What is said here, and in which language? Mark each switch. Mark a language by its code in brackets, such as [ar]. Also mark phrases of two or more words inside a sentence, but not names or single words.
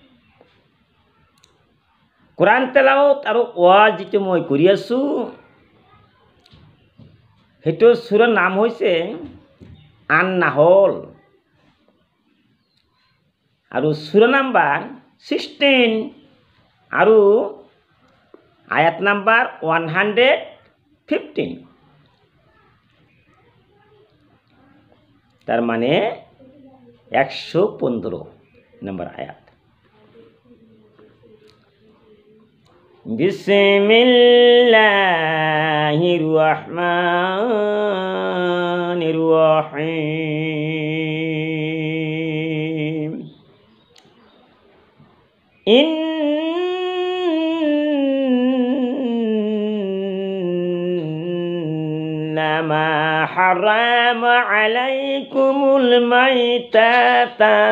[as] কোৰাণ তেলাওয়াত আৰু ওয়াজ যিটো মই কৰি আছোঁ সেইটো সূৰাৰ নাম হৈছে আন-নাহল আৰু সূৰা নাম্বাৰ 16 আৰু আয়াত নাম্বাৰ 115, [bn] তার মানে 115 নম্বর আয়াত। [ar] بسم الله الرحمن الرحيم. إنما حرم عليكم الميتة